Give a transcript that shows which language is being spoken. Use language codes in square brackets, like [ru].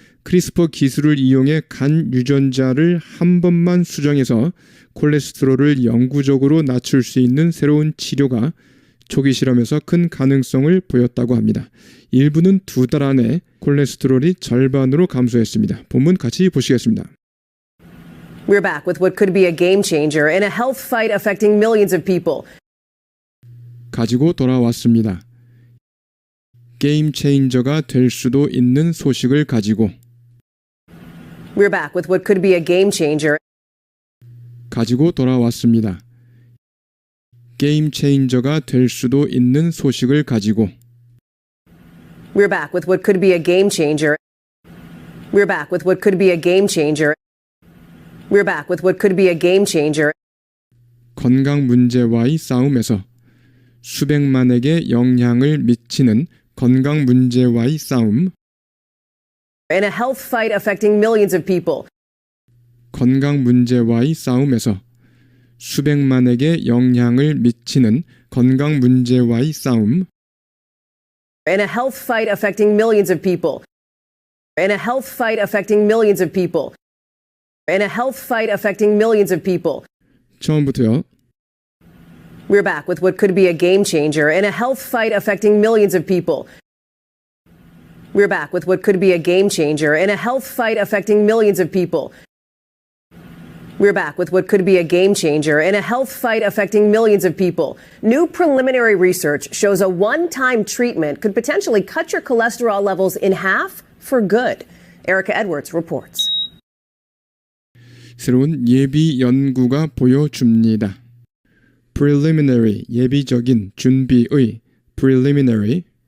[ko] 크리스퍼 기술을 이용해 간 유전자를 한 번만 수정해서 콜레스테롤을 영구적으로 낮출 수 있는 새로운 치료가 초기 실험에서 큰 가능성을 보였다고 합니다. 일부는 2달 안에 콜레스테롤이 절반으로 감소했습니다. 본문 같이 보시겠습니다. [en] We're back with what could be a game changer in a health fight affecting millions of people. [ko] 가지고 돌아왔습니다. 게임 체인저가 될 수도 있는 소식을 가지고 [en] We're back with what could be a game changer. [ko] 가지고 돌아왔습니다. 게임 체인저가 될 수도 있는 소식을 가지고 [en] We're back with what could be a game changer. We're back with what could be a game changer. We're back with what could be a game changer. [ko] 건강 문제와의 싸움에서 수백만에게 영향을 미치는 건강 문제와의 싸움, [en] In a health fight affecting millions of people. [ko] 건강 문제와의 싸움에서 수백만에게 영향을 미치는 건강 문제와의 싸움, [en] In a health fight affecting millions of people. In a health fight affecting millions of people. In a health fight affecting millions of people. [ko] 처음부터요. [en] We're back with what could be a game changer in a health fight affecting millions of people. We're back with what could be a game changer in a health fight affecting millions of people. We're back with what could be a game changer in a health fight affecting millions of people. New preliminary research shows a one-time treatment could potentially cut your cholesterol levels in half for good. Erica Edwards reports. [ko] 새로운 예비 연구가 보여줍니다. preliminary, 예비적인, 준비의, preliminary,